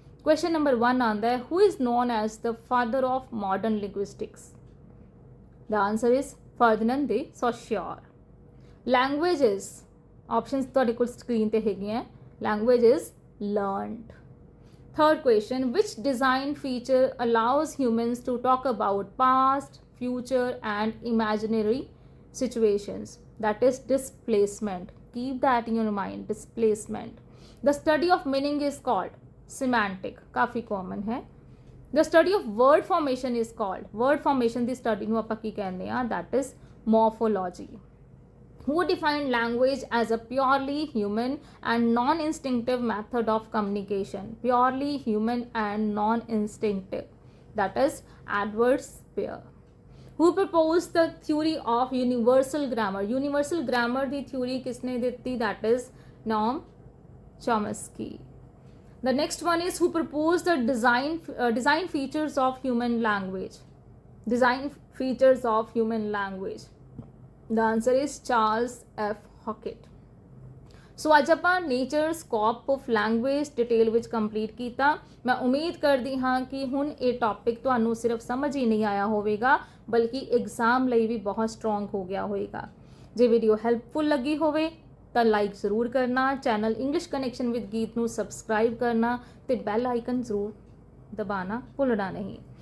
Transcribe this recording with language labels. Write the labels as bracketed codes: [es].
[en] Question number 1 [pa] आंदा है, [en] who is known as the father of modern linguistics? The answer is Ferdinand de Saussure. [pa] Languages, options ਤੁਹਾਡੇ ਕੋਲ screen ਤੇ ਹੈਗੀਆਂ. [en] Language is learned. Third question, which design feature allows humans to talk about past, future and imaginary situations? That is displacement. Keep that in your mind, displacement. The study of meaning is called semantic. [hi] काफ़ी common है. [en] The study of word formation is called, [pa] word formation ਦੀ study ਨੂੰ ਆਪਾਂ ਕੀ ਕਹਿੰਦੇ ਆ? [en] That is morphology. Who defined language as a purely human and non-instinctive method of communication? Purely human and non-instinctive. That is Edward Spear. Who proposed the theory of universal grammar? Universal grammar the theory [hi] किसने दी? [en] That is Noam Chomsky. The next one is, who proposed the design features of human language? Design features of human language. The answer is Charles F. Hockett. [pa] सो ਅੱਜ ਆਪਾਂ nature scope of language detail ਵਿੱਚ complete ਕੀਤਾ. ਮੈਂ ਉਮੀਦ ਕਰਦੀ ਹਾਂ ਕਿ ਹੁਣ ਇਹ ਟੌਪਿਕ ਤੁਹਾਨੂੰ ਸਿਰਫ ਸਮਝ ਹੀ ਨਹੀਂ ਆਇਆ ਹੋਵੇਗਾ, ਬਲਕਿ ਐਗਜ਼ਾਮ ਲਈ ਵੀ ਬਹੁਤ ਸਟਰੋਂਗ ਹੋ ਗਿਆ ਹੋਵੇਗਾ. ਜੇ ਵੀਡੀਓ ਹੈਲਪਫੁਲ ਲੱਗੀ ਹੋਵੇ ਤਾਂ ਲਾਈਕ ਜ਼ਰੂਰ ਕਰਨਾ, ਚੈਨਲ ਇੰਗਲਿਸ਼ ਕਨੈਕਸ਼ਨ ਵਿਦ ਗੀਤ ਨੂੰ ਸਬਸਕ੍ਰਾਈਬ ਕਰਨਾ ਤੇ ਬੈਲ ਆਈਕਨ ਜ਼ਰੂਰ ਦਬਾਉਣਾ ਭੁੱਲਣਾ ਨਹੀਂ.